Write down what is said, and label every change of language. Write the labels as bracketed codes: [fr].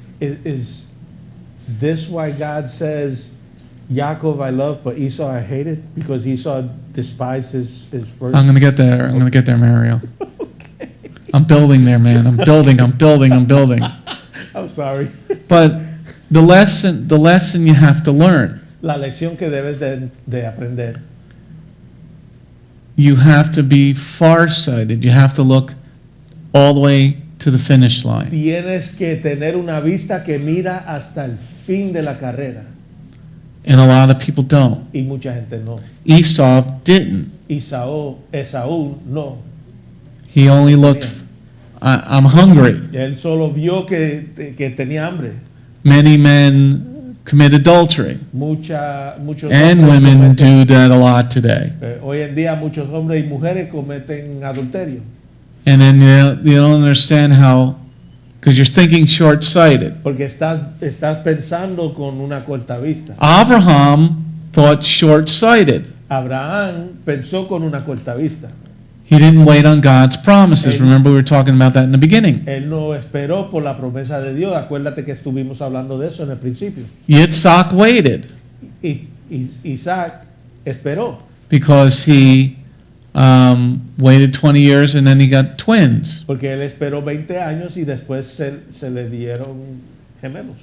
[en] Is this why God says, Yaakov I love, but Esau I hated? Because Esau despised his first. I'm going to get there. I'm going to get there, Mario. I'm building there, man. I'm building. I'm sorry. But the lesson you have to learn. [es] La lección que debes de aprender. [en] You have to be farsighted. You have to look all the way to the finish line. [es] Tienes que tener una vista que mira hasta el fin de la carrera. [en] And a lot of people don't. [es] Y mucha gente no. [en] Esau didn't. [es] Esaú no. [en] He only looked, I'm hungry. [es] Él solo vio que tenía hambre. [en] Many men commit adultery. [es] Muchos [en] And [es] hombres [en] women [es] cometen- [en] do that a lot today. [es] Hoy en día muchos hombres y mujeres cometen adulterio. [en] And then you don't understand how, because you're thinking short-sighted. [es] Porque estás pensando con una corta vista. [en] Abraham thought short-sighted. [es] Abraham pensó con una corta vista. [en] He didn't wait on God's promises. Remember, we were talking about that in the beginning. [es] Él no esperó por la promesa de Dios. Acuérdate que estuvimos hablando de eso en el principio. [en] Yitz'chak waited [es] Isaac esperó [en] because he waited 20 years and then he got twins. [es] porque él esperó 20 años y después se le dieron gemelos.